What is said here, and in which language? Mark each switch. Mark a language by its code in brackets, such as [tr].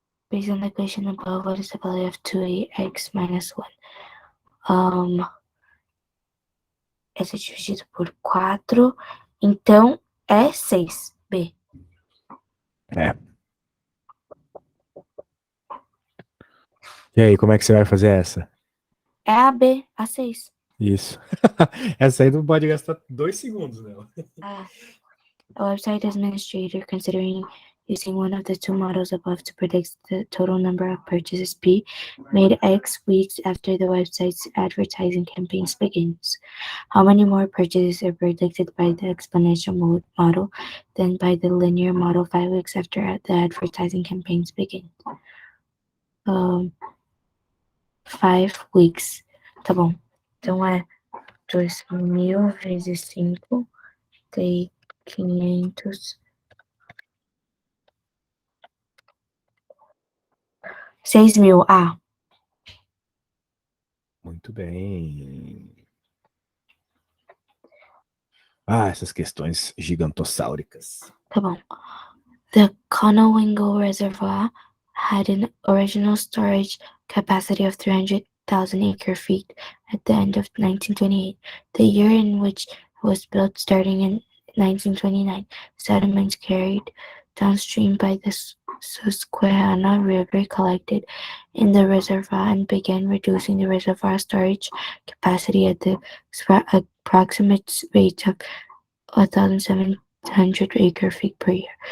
[en] Based on the equation above, what is the value of 2x minus 1? [pt] Essa é dividido por 4, então é 6. B. É. E aí, como é que você vai fazer essa? É a B, a 6. Isso. Essa aí não pode gastar 2 segundos nela. [en] A website administrator considering using one of the two models above to predict the total number of purchases P made X weeks after the website's advertising campaigns begins. How many more purchases are predicted by the exponential model than by the linear model 5 weeks after the advertising campaigns begin? 5 weeks. [pt] Tá bom. Então é 2.000 vezes 5, tem 500. 6.000. Ah, Muito bem. Ah, essas questões gigantossáuricas. tá bom. [en] The Conowingo Reservoir had an original storage capacity of 300,000 acre-feet at the end of 1928, the year in which it was built. Starting in 1929, sediments carried downstream by the Susquehanna River collected in the reservoir and began reducing the reservoir storage capacity at the approximate rate of 1,700 acre-feet per year.